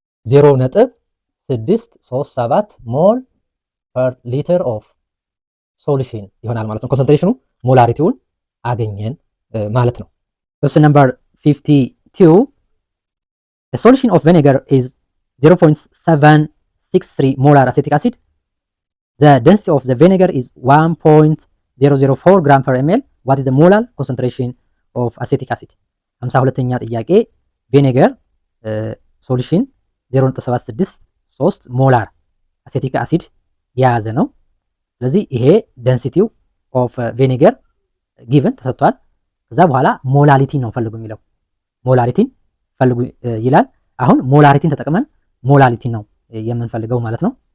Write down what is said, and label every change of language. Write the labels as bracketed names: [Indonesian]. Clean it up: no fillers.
[Amharic] 0.637 ሞል ፐር ሊትር ኦፍ ሶሉሽን ይሆናል ማለት ነው። ኮንሰንትሬሽኑ ሞላሪቲውን አገኘን ማለት ነው። [English] question number 52 the solution of vinegar is 0.763 molar acetic acid. The density of the vinegar is 1.004 gram per ml. What is the molar concentration of acetic acid? [Amharic] 52ኛ ጥያቄ ቪኔገር ሶሉሽን 0.763 ሞላር አሴቲክ አሲድ የያዘ ነው። ስለዚህ ይሄ ደንሲቲው ኦፍ ቪኔገር ጊቭን ተሰጥቷል። ከዛ በኋላ ሞላሪቲን ነው ፈልጉ የሚለው ሞላሪቲን ፈልጉ ይላል። አሁን ሞላሪቲን ተጠቅመን ሞላሪቲን ነው የምንፈልገው ማለት ነው።